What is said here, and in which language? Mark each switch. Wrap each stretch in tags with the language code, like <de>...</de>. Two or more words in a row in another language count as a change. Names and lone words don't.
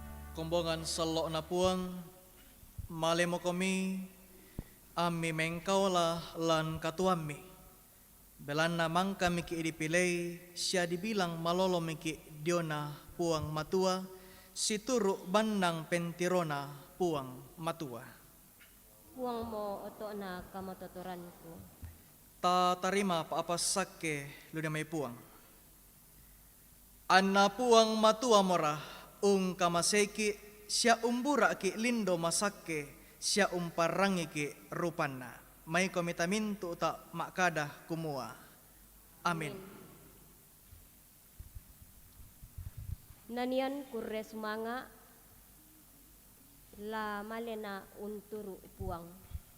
<sda>Kumbongan salok na puang, malemo kami, ami mengkaulah lan katuami. Belan namang kami ki idipilay, siya dibilang malolo miki diona puang matua, situru bandang pentirona puang matua. Puang mo oto na kamatuturan ko. Ta tarima paapasake lunamay puang. Anna puang matua mora, kamaseki siya umbura ki lindo masake, siya umparangi ki rupanna. May komitaminto ta makada kumua. Amin. Nanian kurre sumanga la malena unturu puang.</sda>